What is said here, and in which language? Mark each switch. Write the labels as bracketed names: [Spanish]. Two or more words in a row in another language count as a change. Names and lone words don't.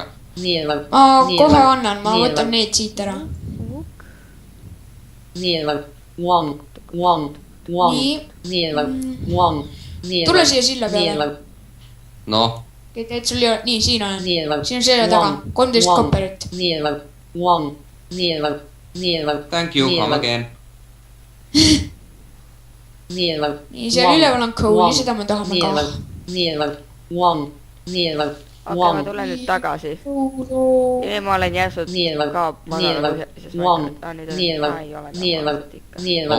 [Estonian] Ma kohe annan, ma võtan need siit ära. Nii. Tule siia silla peale. Noh. Et sul ei ole, nii, siin on. Siin on selle taga, 13 kopperit. [English] Thank you, come again. [Estonian] Nii, seal üleval on coal'i, seda me tahame ka. Okei, ma tulen nüüd tagasi. Ja ma olen järsud ka madala põhjusest.